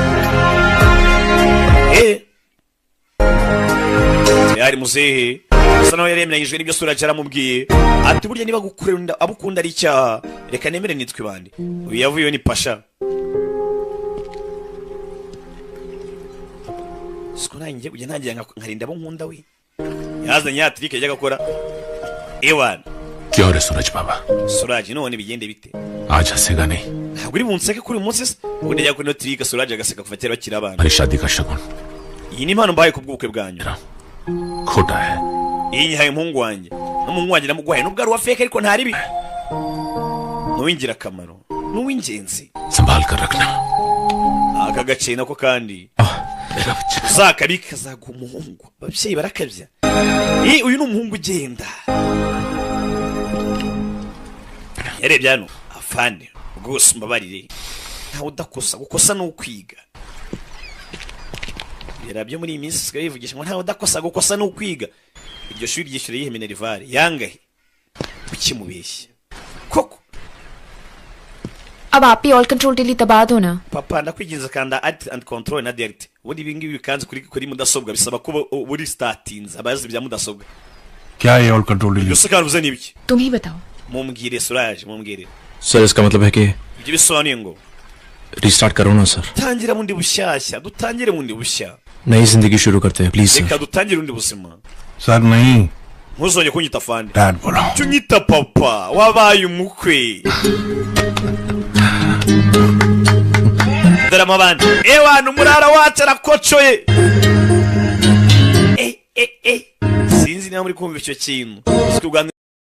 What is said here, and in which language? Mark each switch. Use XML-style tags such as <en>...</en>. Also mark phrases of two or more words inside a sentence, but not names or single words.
<rw>yari muzehe asa nawe yaremyanyijwe n'ibyo suraje aramubwiye ati burya niba gukunda abo ukunda ari icyaha reka nemere nitwe bandi uyu yavuyeho ni pasha siko nanjye ujya ntangira nkarinda abo nkunda we yazanye ya trike yajyaga akora ewana</rw> <hi>क्या रे सूरज बाबा</hi> <rw>suraje none bigende bite</rw> <hi>आज हंसेगा नहीं</hi> <rw>ntabwo uri bunseke kuri uyu munsi se ubundi ajya kuri no trike suraje agaseka kuva kera bakiri abana</rw> <hi>हमारी शादी का शगुन</hi> <rw>iyi ni impano mbaye ku bw'ubukwe bwanyu</rw> <hi>खोटा है</hi> <rw>iyi nyihaye umuhungu wanjye n'umuhungu wanjye namuguhaye nubwo ari uwa feke ariko ntari bi n'uw'ingirakamaro n'uw'ingenzi</rw> <hi>संभाल कर रखना</hi> <rw>aka gace nako kandi uzakabika kazaguha umuhungu ababyeyi barakabya uyu ni umuhungu ugenda yarebye hano afande rwose mbabarire ntawe udakosa gukosa ni ukwiga yarabyo muri iyi minsi sigaye yivugisha ngo ntawe udakosa gukosa ni ukwiga iryo shuri ryishyura yihe minerivare yangahe ukimubeshya koko</rw> <hi>अब आप ही</hi> <en>all control delete</en> <hi>दबा दो ना</hi> <rw>papa ndakwigiriza kanda</rw> <en>add and control</en> <rw>na delete ubundi ibi ngibi bikanze kuri mudasobwa bisaba ko buri startings abazi bya mudasobwa</rw> <hi>क्या ये</hi> <en>all control delete</en> <rw>byose kandi uzani ibiki</rw> <hi>तुम ही बताओ</hi> <rw>mumbwire suraje mumbwire</rw> <hi>सर इसका मतलब है कि</hi> <rw>ibyo bisobanuye ngo</rw> <hi>रिस्टार्ट करो ना सर</hi> <rw>tangira bundi bushyashya dutangire bundi bushya</rw> <hi>नई जिंदगी शुरू करते हैं प्लीज</hi> <rw>reka</rw> <hi>सर</hi> <rw>dutangire undi buzima</rw> <hi>सर नहीं</hi> <rw>ntuzongere kunyita fande</rw> <hi>डैड बोलो</hi> <rw>tunyita papa wabaye umukwe darama bandi ewana umurara wacu arakocoye sinzi niba muri kumva icyo kintu</rw>